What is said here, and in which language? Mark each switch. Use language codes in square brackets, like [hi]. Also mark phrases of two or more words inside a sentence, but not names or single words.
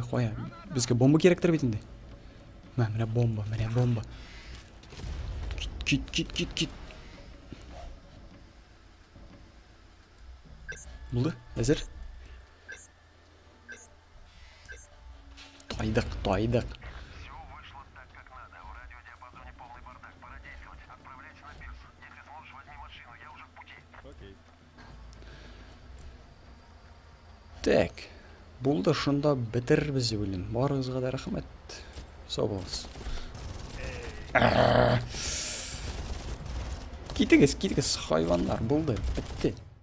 [tt] Безгә бомба кирәктер бит инде. Менә бомба. Кит. Булды? Әзер? Тайдык. [ru] Все вышло так, как надо. В радиодиапазоне полный бардак. Пора действовать. Отправляйся на пирс. Если сможешь, возьми машину. Я уже в пути. Окей. Так. [tt] Булды, шунда бетербез дип уйлыйм. Барыгызга да рәхмәт. Сау булыгыз. Китегез, хайваннар, булды, бетте.